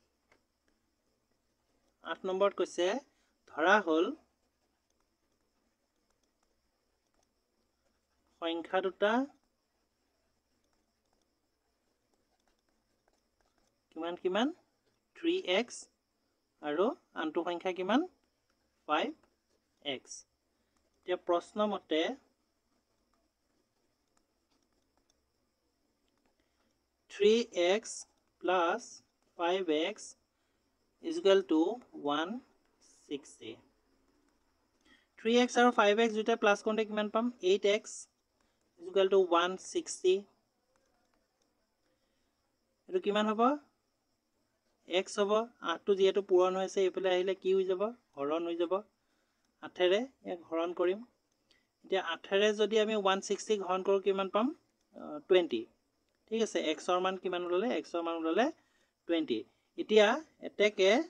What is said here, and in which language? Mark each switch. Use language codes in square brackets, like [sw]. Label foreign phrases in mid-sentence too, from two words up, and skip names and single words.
[as] 8 নম্বৰত কৈছে ধৰা হল সংখ্যা দুটা কিমান 3x আৰু আনটো সংখ্যা কিমান 5x এতিয়া প্ৰশ্ন মতে [en] 3x plus 5x is equal to 160. [as] 3x আৰু 5x দুটা প্লাস কৰোঁতে কিমান পাম 8x [en] is equal to [as] 160. এটো কিমান হ'ব x হ'ব 8টো যেহেতু পূৰণ হৈছে এইফালে আহিলে কি হৈ যাব হৰণ হৈ যাব 8 ৰে এক হৰণ কৰিম এতিয়া 8 ৰে যদি আমি 160 হৰণ কৰো কিমান পাম 20 ঠিক আছে x ৰ মান কিমান ওলালে x ৰ মান ওলালে 20 এতিয়া এতেকে